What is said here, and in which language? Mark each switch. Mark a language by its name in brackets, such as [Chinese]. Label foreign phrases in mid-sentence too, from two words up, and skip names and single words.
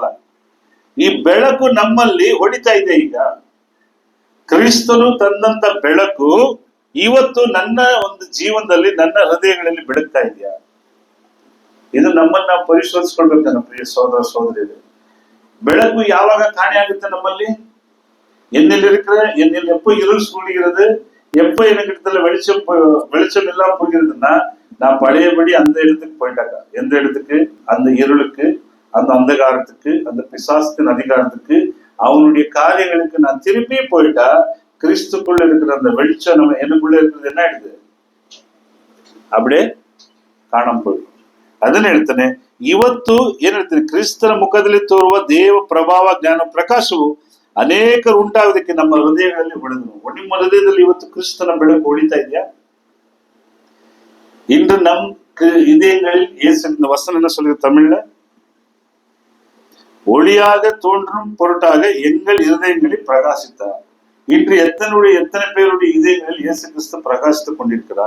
[Kannada] ಈ ಬೆಳಕು ನಮ್ಮಲ್ಲಿ ಹೊಡಿತಾ ಇದೆ. ಈಗ ಕ್ರಿಸ್ತನು ತಂದಂತ ಬೆಳಕು ಇವತ್ತು ನನ್ನ ಒಂದು ಜೀವನದಲ್ಲಿ, ನನ್ನ ಹೃದಯಗಳಲ್ಲಿ ಬೆಳಗ್ತಾ ಇದೆಯಾ? ಇದು ನಮ್ಮನ್ನ ಪರಿಶೋಧಿಸ್ಕೊಳ್ಬೇಕು ನನ್ನ ಪ್ರಿಯ ಸೋದರ ಸೋದರಿಯರು. ಬೆಳಕು ಯಾವಾಗ ಕಾಣೆ ಆಗುತ್ತೆ ನಮ್ಮಲ್ಲಿ? [Tamil] என்னில் எப்போ இருள் சூழ்கிறது, எப்போ எனக்கு இடத்துல வெளிச்சம் இல்லாம போகிறதுன்னா, நான் பழையபடி அந்த இடத்துக்கு போயிட்டாங்க. எந்த இடத்துக்கு? அந்த இருளுக்கு, அந்த அந்தகாரத்துக்கு, அந்த பிசாசத்தின் அதிகாரத்துக்கு, அவனுடைய காரியங்களுக்கு நான் திருப்பி போயிட்டா, கிறிஸ்துக்குள்ள இருக்கிற அந்த வெளிச்சம் நம்ம எனக்குள்ள இருக்கிறது என்ன ஆயிடுது? [Kannada] அப்படியே ಕಾಣಾಮ ಹೋಯ್ತು. ಅದನ್ನ ಹೇಳ್ತಾನೆ, ಇವತ್ತು ಏನ್ ಹೇಳ್ತೀನಿ, ಕ್ರಿಸ್ತನ ಮುಖದಲ್ಲಿ ತೋರುವ ದೇವ ಪ್ರಭಾವ ಜ್ಞಾನ ಪ್ರಕಾಶವು ಅನೇಕರು ಉಂಟಾಗೋದಕ್ಕೆ ನಮ್ಮ ಹೃದಯಗಳಲ್ಲಿ ಹೊಡೆದನು. ನಿಮ್ಮ ಹೃದಯದಲ್ಲಿ ಇವತ್ತು ಕ್ರಿಸ್ತನ ಬೆಳಕು ಹೊಳಿತಾ ಇದೆಯಾ? [Tamil] இன்று நம் இதயங்களில் இயேசு, இந்த வசனம் என்ன சொல்லுது தமிழ்ல? ஒளியாக தோன்றும் பொருட்டாக எங்கள் இருதயங்களில் பிரகாசித்தார். இன்று எத்தனை பேருடைய இதயங்களில் இயேசு கிறிஸ்து பிரகாசித்துக் கொண்டிருக்கிறார்?